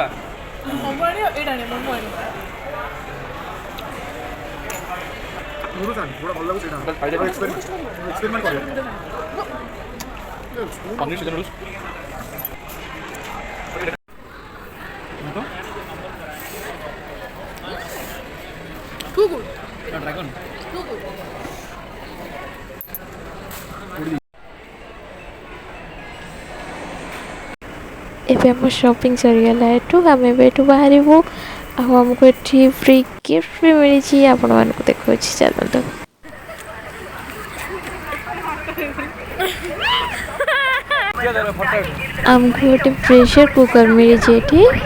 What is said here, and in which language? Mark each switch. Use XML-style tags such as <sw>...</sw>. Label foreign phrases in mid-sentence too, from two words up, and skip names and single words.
<or>ମୋମୋ ଆଣିବ ଏଇଟା ଆଣିବ ମୋମୋ ଆଣିବ</or> <en>Noodles and</en> <or>थोड़ा ଭଲ ଲାଗୁଛି ଏଇଟା ଏକ୍ସପେରିମେଣ୍ଟ କରିବା ପନିର ଚିକେନ ନୁଡଲ୍ସ</or> <en>too good ଡ୍ରାଗନ୍ too good</en> <or>ଏବେ ଆମ ସପିଂ ସରିଗଲା ଏଠୁ ଆମେ ଏବେ ଏଠୁ ବାହାରିବୁ ଆଉ ଆମକୁ ଏଠି</or> <en>free gift</en> <or>ବି ମିଳିଛି ଆପଣମାନଙ୍କୁ ଦେଖାଉଛି ଚାଲନ୍ତୁ ଆମକୁ ଗୋଟେ</or> <en>pressure cooker</en> <or>ମିଳିଛି ଏଠି</or>